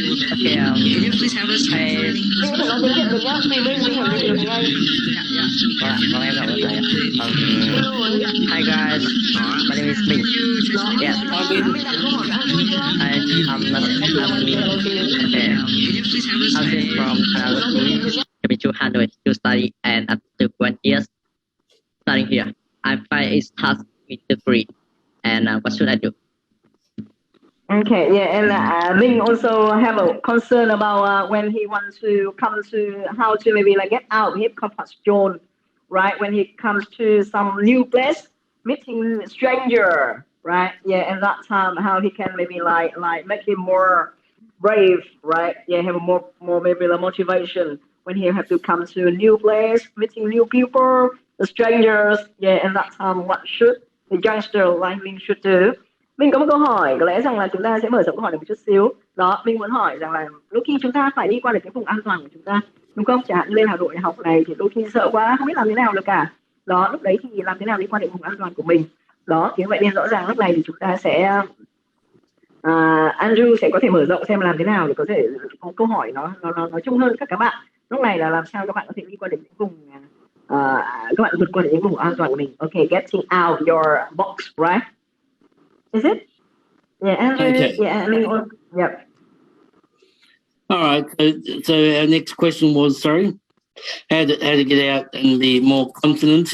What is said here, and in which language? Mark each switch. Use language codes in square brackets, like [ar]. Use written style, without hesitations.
[en] Okay, can you please have us translating? [vi] Minh có thể nói tiếng Việt được nhá, vì Minh hiểu tiếng Việt ngay. Vâng, em gặp lại. Hello ấy. [en] Hi guys, my name is Min. Đó, Yes, [vi] Minh đặt câu hỏi cho Andrew chưa? [en] I'm Min. Okay. I'm Min from Canada. Coming to Hanoi to study, and after 1 year studying here, I find it's tough with the degree. And what should I do? Okay, yeah, and Ming also have a concern about when he wants to come to how to maybe like get out of his comfort zone, right? When he comes to some new place, meeting stranger, right? Yeah, and that time how he can maybe like make him more brave, right? Yeah, have more maybe like motivation when he have to come to a new place, meeting new people, the strangers. Yeah, and that time what should the youngster like Ming should do? [vi] Mình có một câu hỏi, có lẽ rằng là chúng ta sẽ mở rộng câu hỏi này một chút xíu. Đó, mình muốn hỏi rằng là đôi khi chúng ta phải đi qua được cái vùng an toàn của chúng ta, đúng không? Chẳng hạn lên Hà Nội học này thì đôi khi sợ quá, không biết làm thế nào được cả. Đó, lúc đấy thì làm thế nào đi qua được vùng an toàn của mình. Đó, thì vậy nên rõ ràng lúc này thì chúng ta sẽ Andrew sẽ có thể mở rộng xem làm thế nào để có thể có câu hỏi nó chung hơn các bạn. Lúc này là làm sao các bạn có thể đi qua được những vùng các bạn vượt qua được những vùng an toàn của mình. [en] Okay, getting out your box, right? Is it? Yeah, Andrew. Okay. Yeah, I mean, yep. All right. So our next question was, sorry, how to get out and be more confident.